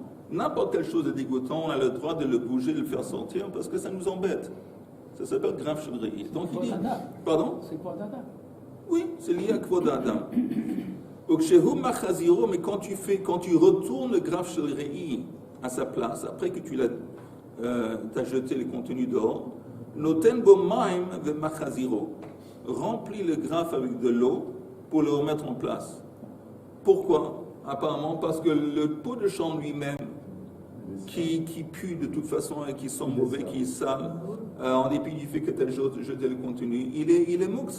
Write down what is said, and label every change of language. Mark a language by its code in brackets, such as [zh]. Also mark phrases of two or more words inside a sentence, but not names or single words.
[fr] N'importe quelle chose de dégoûtant, on a le droit de le bouger, de le faire sortir, parce que ça nous embête. Ça s'appelle [he] גרף של רעי. [fr] Donc, il dit... Pardon? C'est pas dada. Oui, c'est lié à [he] כבוד אדם. [fr] Mais quand tu retournes le [he] גרף של רעי [fr] à sa place, après que tu as jeté les contenus dehors, [he] נותן בו מים ומחזירו, [fr] remplis le graphe avec de l'eau pour le remettre en place. Pourquoi? Apparemment parce que le pot de chambre lui-même, qui pue de toute façon et qui sent mauvais, qui est sale, en dépit du fait que tu as jeté le contenu, il est mouxe.